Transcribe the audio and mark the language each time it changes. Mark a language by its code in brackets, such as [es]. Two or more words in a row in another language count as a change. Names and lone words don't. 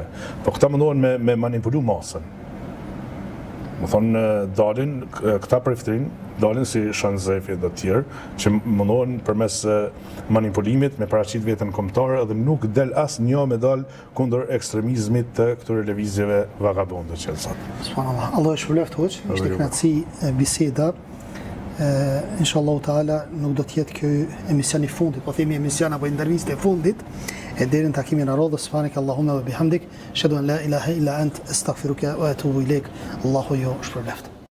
[sq] Po këta mundohen me manipulu masën. Më thonë, dalin, këta priftrin, dalin si Shanzefi dhe tjerë, që mundohen përmes manipulimit me paraqit vetën kombëtare dhe nuk del as një me dal kundër ekstremizmit të këtyre lëvizjeve vagabonde që sot. Subhanallah, Allah e shpëleft hoq, ishte kënaqësi biseda [ar] إن شاء الله تعالى [sq] nuk do të jetë ky emision i fundit, po themi emision apo intervistë e fundit. E deri në takimin e radhës, [ar] سبحانك اللهم وبحمدك، أشهد أن لا إله إلا أنت، أستغفرك وأتوب إليك. [sq] Allahu ju shpërblet.